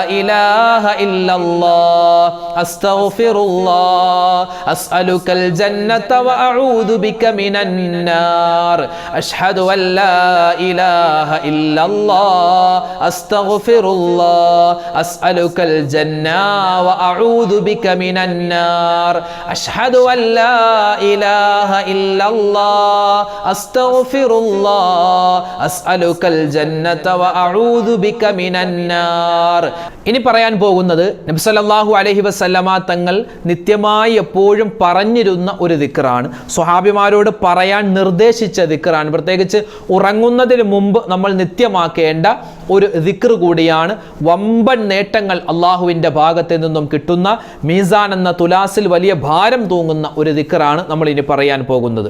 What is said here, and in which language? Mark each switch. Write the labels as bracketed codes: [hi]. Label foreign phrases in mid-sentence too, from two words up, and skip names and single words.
[ar] إله إلا الله أستغفر الله أسألك الجنة وأعوذ بك من النار أشهد أن لا إله إلا الله أستغفر الله أسألك الجنة وأعوذ بك من النار أشهد أن لا إله إلا الله أستغفر الله أسألك الجنة وأعوذ بك من النار. [ml] ഇനി പറയാൻ പോകുന്നത് നബി [ar] صلى الله عليه وسلم [ml] തങ്ങൾ നിത്യമായി എപ്പോഴും പറഞ്ഞിരുന്ന ഒരു ദിക്റാണ്. സ്വഹാബിമാരോട് പറയാൻ നിർദ്ദേശിച്ച ദിക്റാണ്. പ്രത്യേകിച്ച് ഉറങ്ങുന്നതിന് മുമ്പ് നമ്മൾ നിത്യമാക്കേണ്ട ഒരു ദിക്ർ കൂടിയാണ്. വമ്പൻ നേട്ടങ്ങൾ അള്ളാഹുവിൻ്റെ ഭാഗത്ത് നിന്നും കിട്ടുന്ന മീസാൻ എന്ന തുലാസിൽ വലിയ ഭാരം തൂങ്ങുന്ന ഒരു ദിക്റാണ് നമ്മൾ ഇനി പറയാൻ പോകുന്നത്.